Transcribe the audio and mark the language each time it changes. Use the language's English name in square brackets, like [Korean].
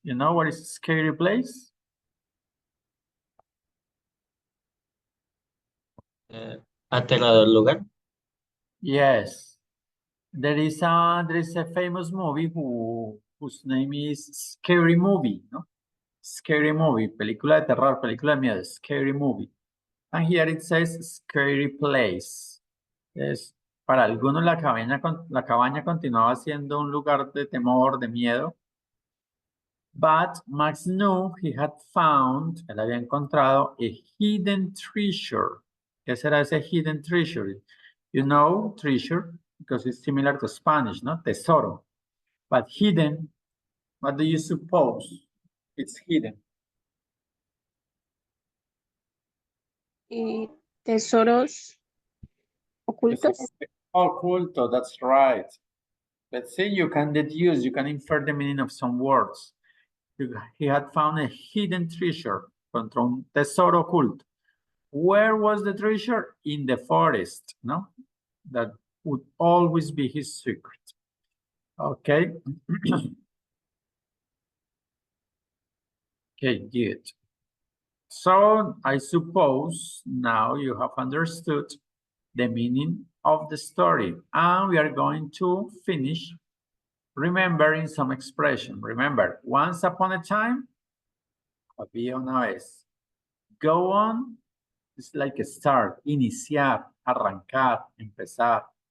[English] You know what is a scary place? [Spanish] Aterrador lugar. [English] Yes. There is a famous movie whose name is Scary Movie, no? Scary Movie, [Spanish] película de terror, película de miedo, Scary Movie. [English] And here it says Scary Place. [Spanish] Es, para algunos la cabaña continuaba siendo un lugar de temor, de miedo. [English] But Max knew he had found, [Spanish] él había encontrado [English] a hidden treasure. [Spanish] ¿Qué será ese [English] hidden treasure? You know treasure because it's similar to Spanish, ¿no? Tesoro. But hidden, what do you suppose? It's hidden. [Spanish] Tesoros ocultos. [English] Oculto, that's right. Let's say you can deduce, you can infer the meaning of some words. He had found a hidden treasure, [Spanish] encontró un tesoro oculto. [English] Where was the treasure? In the forest, no? That would always be his secret. Okay. Okay, good. So I suppose now you have understood the meaning of the story. And we are going to finish remembering some expression. Remember, once upon a time, [Spanish] había una vez. [English] Go on, it's like a start, [Spanish] iniciar, arrancar, empezar.